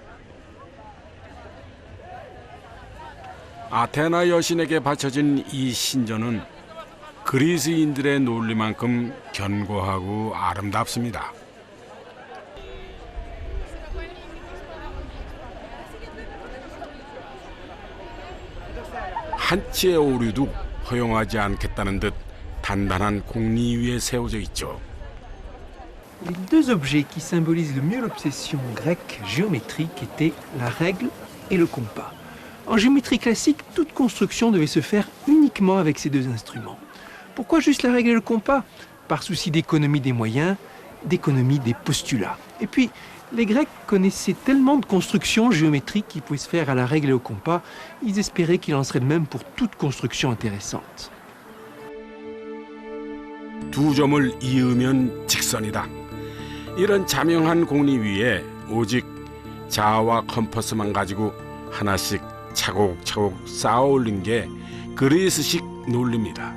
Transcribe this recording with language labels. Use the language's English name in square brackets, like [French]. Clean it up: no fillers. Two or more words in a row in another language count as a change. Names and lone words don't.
[Korean] 아테나 여신에게 바쳐진 이 신전은 그리스인들의 논리만큼 견고하고 아름답습니다. 한치의 오류도 허용하지 않겠다는 듯 단단한 공리 위에 세워져 있죠. [French] Les deux objets qui symbolisent le mieux l'obsession grecque géométrique étaient la règle et le compas. En géométrie classique, toute construction devait se faire uniquement avec ces deux instruments. Pourquoi juste la règle et le compas? Par souci d'économie des moyens, d'économie des postulats. Et puis, les Grecs connaissaient tellement de constructions géométriques qui pouvaient se faire à la règle et au compas, ils espéraient qu'il en serait de même pour toute construction intéressante. [Korean] 두 점을 이으면 직선이다. 이런 자명한 공리 위에 오직 자와 컴퍼스만 가지고 하나씩 차곡차곡 쌓아 올린 게 그리스식 논리입니다.